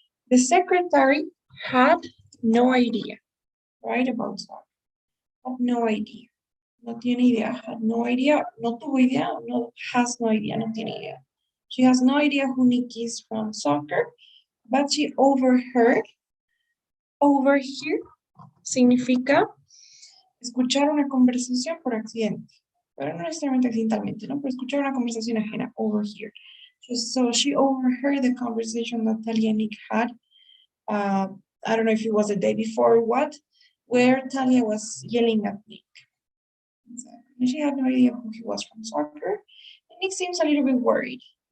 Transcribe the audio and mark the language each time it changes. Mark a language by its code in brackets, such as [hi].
[en] The secretary had no idea, right, about that. Had no idea. [es] No tiene idea. [en] Had no idea. [es] No tuvo idea. [en] No, has no idea. [es] No tiene idea. [en] She has no idea who Nick is from soccer, but she overheard. [es] Overhear significa escuchar una conversación por accidente, pero no necesariamente accidentalmente, ¿no? Pero escuchar una conversación ajena, overhear. [en] So she overheard the conversation that Talia and Nick had. I don't know if it was the day before or what, where Talia was yelling at Nick. And she had no idea who he was from soccer. And Nick seems a little bit worried.